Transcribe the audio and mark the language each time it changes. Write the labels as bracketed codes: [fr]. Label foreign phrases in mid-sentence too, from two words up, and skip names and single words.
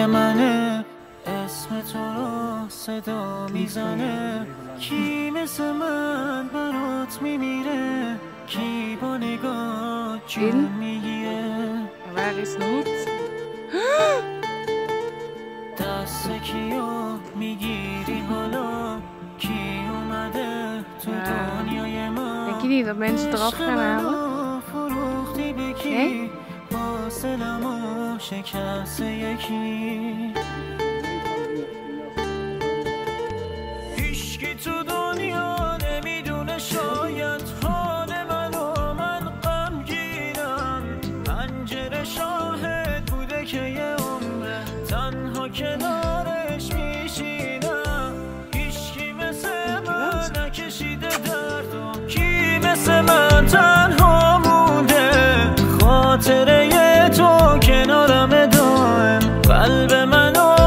[fa] منه، اسم تو رو صدا میزنه، کی مثل من برات میمیره، کی با نگاه جون میگیره. [nl] Waar is niet? [fa] دست کیو میگیری حالا، کی اومده تو دنیای ما. [nl] Denk je niet dat mensen eraf gaan halen? Nee? [fa] سلامو شکست یکی، هیچکی تو دنیا نمیدونه شاید حال منو، من غمگینم، پنجره شاهد بوده که یه عمره تنها کنارش میشینم، هیچکی مثل من نکشیده دردو، کی مثل من تنها مونده، خاطره تو کنارم دائم، قلب من